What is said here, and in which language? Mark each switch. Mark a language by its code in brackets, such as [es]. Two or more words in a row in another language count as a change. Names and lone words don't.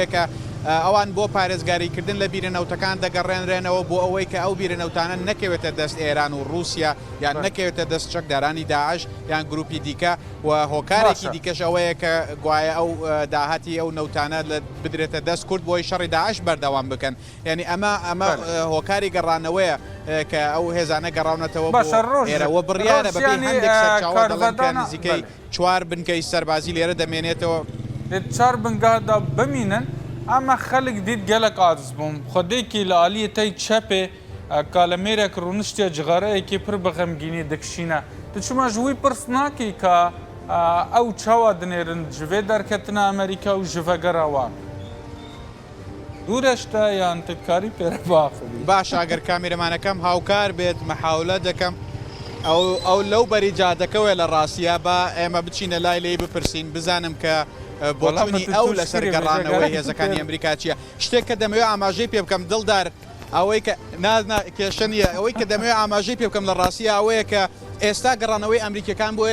[ckb] کە ئەوان بۆ پارێزگاریکردن لە بیرە نەوتەکان دەگەڕێنرێنەوە بۆ ئەوەی کە ئەو بیرە نەوتانە نەکەوێتە دەست ئێران و رووسیا یان نەکەوێتە دەست چەکدارانی داعش یان گروپی دیکە و هۆکارێکی دیکەش ئەوەیە کە گوایە ئەو داهاتی ئەو نەوتانە بدرێتە دەست کورد بۆی شەڕی داعش بەردەوام بکەن یعنی ئەمە هۆکاری گەڕانەوەیە کە ئەو هێزانە گەڕاونەتەوە ئێرەوە بڕیارە بەبێ هەندێک سەرچاوە دەڵێن نزیکەی 4 بنکەی سەربازی لێرە دەمێنێتەوە [ku] 4 بنگادا بمینن ئەمە خەڵک دیت gelek aciz bûm xwedêkî li aliyê te çepê kalemêrek rûniştiya cixareyekê pir bi xemgînî dikişîne. Tu çima ji wî pirs nakî ka ew çawa dinêrin ji vê derketina Amerîka û ji vegera wan. Dûreş te yan tu karî pêre biaxivî. [ckb] باش ئەگەر کامێرەمانەکەم هاوکار بێت مەحاولە دەکەم ئەو لەو بەری جادەکەوێ لە ڕاستیە بە ئێمە بچینە لای لێی بپرسین بزانم کە بۆڵامی ئەو لەسەر گەڕانەوەی هێزەکانی ئەمریکا چییە شتێک کە دەمەوێت ئاماژەی پێ بکەم دڵدار ئەوەی کە کێشەنیە ئەوەی کە دەمەوێت ئاماژەی پێ بکەم لە ڕاستیە ئەوەیە کە ئێستا گەڕانەوەی ئەمریکەکان بۆ